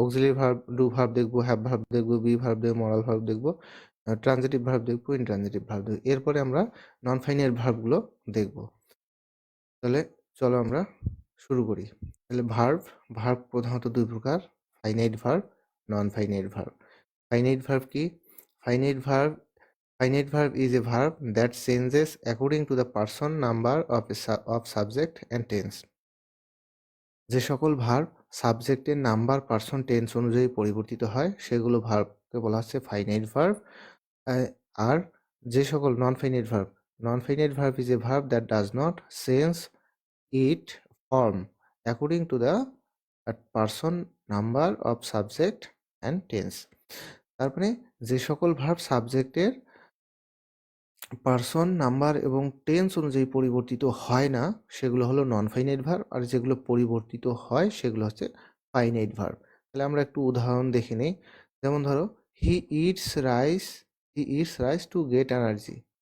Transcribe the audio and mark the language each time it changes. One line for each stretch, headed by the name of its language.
Bangla: Auxiliary verb, do verb দেখব, have verb দেখব, be verb দেখব, মরাল ভার্ব দেখব, ট্রানজিটিভ ভার্ব দেখব, ইনট্রানজিটিভ ভার্ব দেখব। এরপরে আমরা নন ফাইনাইট ভার্বগুলো দেখব। তাহলে চলো আমরা শুরু করি। তাহলে ভার্ব প্রধানত 2 প্রকার: finite verb, non finite verb. Finite verb কি?
English: Finite verb is a verb that changes according to the person, number of subject and tense.
Bangla: যে সকল ভার্ব সাবজেক্টের নাম্বার, পার্সন, টেন্স অনুযায়ী পরিবর্তিত হয় সেগুলো ভার্বকে বলা হচ্ছে ফাইনাইট ভার্ব। আর যে সকল
English: Non finite verb is a verb that does not change its form according to the person, number of subject and tense.
Bangla: তারপরে যে সকল ভার্ব সাবজেক্টের পার্সন, নাম্বার এবং টেন্স অনুযায়ী পরিবর্তিত হয় না সেগুলো হলো নন ফাইনাইট ভার্ব, আর যেগুলো পরিবর্তিত হয় সেগুলো হচ্ছে ফাইনাইট ভার্ব। তাহলে আমরা একটু উদাহরণ দেখে নেই। যেমন ধরো,
English: He eats rice to get energy.